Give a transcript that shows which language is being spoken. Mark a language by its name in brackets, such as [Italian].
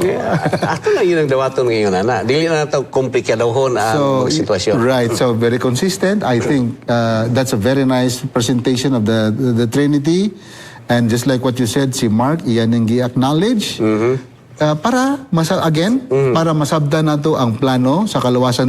[Cebuano] ato lang yun ang dawaton ngayon na. Dili na ito komplikadahon ang sitwasyon. [English] Right. So, very consistent. I think that's a very nice presentation of the Trinity. And just like what you said, si Mark, [Filipino] iyan yung gi-acknowledge. [Cebuano] Para masabdan nato ang plano sa kaluwasan.